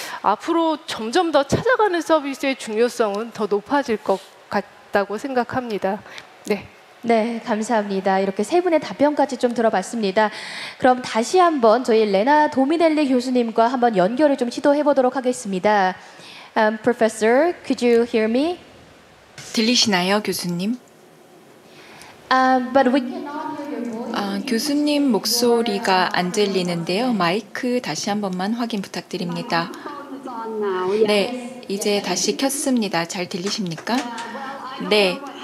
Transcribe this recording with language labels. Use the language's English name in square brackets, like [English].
[Korean] 앞으로 점점 더 찾아가는 서비스의 중요성은 더 높아질 것 같다고 생각합니다. 네. 네, 감사합니다. 이렇게 세 분의 답변까지 좀 들어봤습니다. 그럼 다시 한번 저희 레나 도미넬리 교수님과 한번 연결을 좀 시도해 보도록 하겠습니다. [English] Professor, could you hear me? [Korean] 들리시나요, 교수님? [English] But we cannot hear your voice. [Korean] 교수님 목소리가 안 들리는데요. 마이크 다시 한 번만 확인 부탁드립니다. 네, 이제 다시 켰습니다. 잘 들리십니까? 네.